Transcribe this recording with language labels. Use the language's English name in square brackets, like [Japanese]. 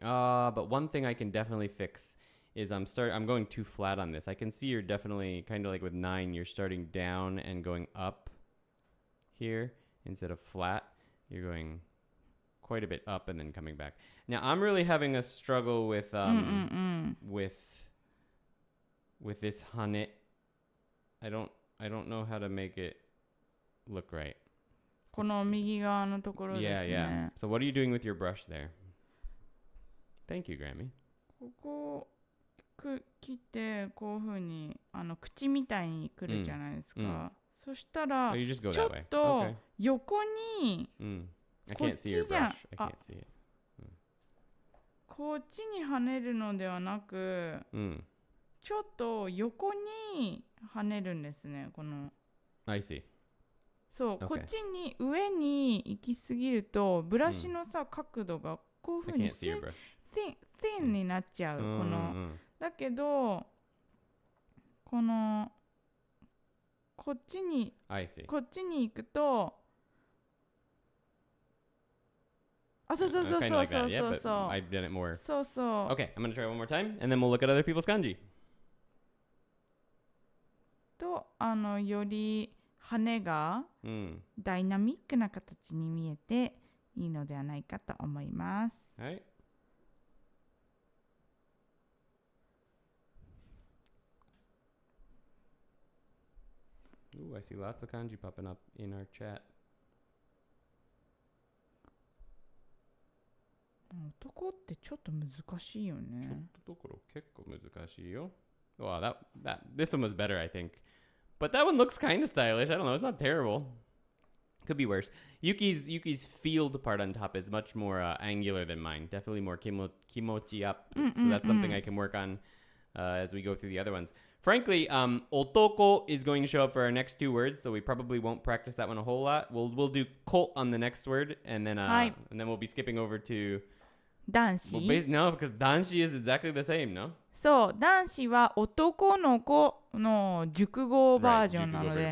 [English] But one thing I can definitely fix is I'm going too flat on this. I can see you're definitely kind of like with 9, you're starting down and going up here instead of flat. You're going quite a bit up and then coming back. Now I'm really having a struggle with with this hane. I don't know how to make it look right. [Japanese] この右側のところですね。 [English] Yeah. So what are you doing with your brush there? Thank you, Grammy. [Japanese] ここ切ってこういう風に口みたいにくるじゃないですか。そしたらちょっと横に [English] I can't see your brush. I can't see it. [Japanese] こっちに跳ねるのではなく、ちょっと横に跳ねるんですね。この [English] I see. [Japanese] そう、こっちに上に行きすぎるとブラシのさ、角度がこういう風に線になっちゃう。このだけどこっちに行くとそう。 [English] I've done it more. [Japanese] そう。 [English] Okay, I'm going to try one more time and then we'll look at other people's kanji. [Japanese] とより羽がダイナミックな形に見えていいのではないかと思います。はい。 [English] Ooh, I see lots of kanji popping up in our chat. [Japanese] 男ってちょっと難しいよね。ちょっところ結構難しいよ。 [English] Wow, this one was better, I think. But that one looks kind of stylish. I don't know. It's not terrible. Could be worse. Yuki's field part on top is much more angular than mine. Definitely more kimochi up. So that's something I can work on as we go through the other ones. Frankly, otoko is going to show up for our next 2 words, so we probably won't practice that one a whole lot. We'll do ko on the next word, and then we'll be skipping over to [Japanese] 男子。 [English] No, because 男子 is exactly the same, no? [Japanese] そう、男子は男の子の熟語バージョンなので。